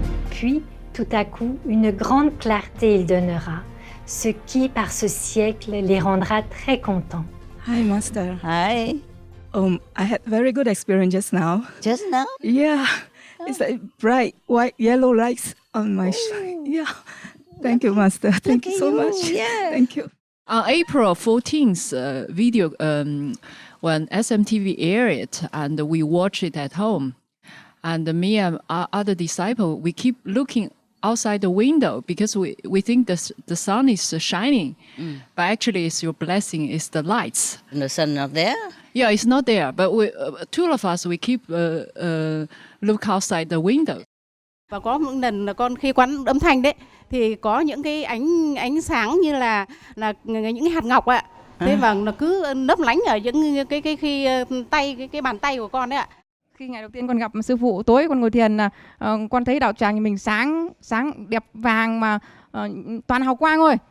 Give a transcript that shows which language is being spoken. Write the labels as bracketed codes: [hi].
[fr] Puis, tout à coup, une grande clarté il donnera, ce qui, par ce siècle, les rendra très contents. [en] Hi, Master. Hi. I had very good experience just now. Just now? Yeah. It's like bright white yellow lights on my yeah. Thank you, Master. Thank you so much. Yeah. Thank you. On April 14th video, when SMTV aired it, and we watched it at home, and me and our other disciple, we keep looking outside the window because we think the sun is shining, but actually it's your blessing, it's the lights. And the sun not there? Yeah, it's not there, but two of us, we keep look outside the window. [vi] Và có một lần là con khi quán âm thanh đấy thì có những cái ánh sáng như là những cái hạt ngọc ạ. Thế và nó cứ lấp lánh ở những cái khi tay cái bàn tay của con đấy ạ. Khi ngày đầu tiên con gặp sư phụ, tối con ngồi thiền là con thấy đạo tràng mình sáng đẹp vàng mà toàn hào quang thôi.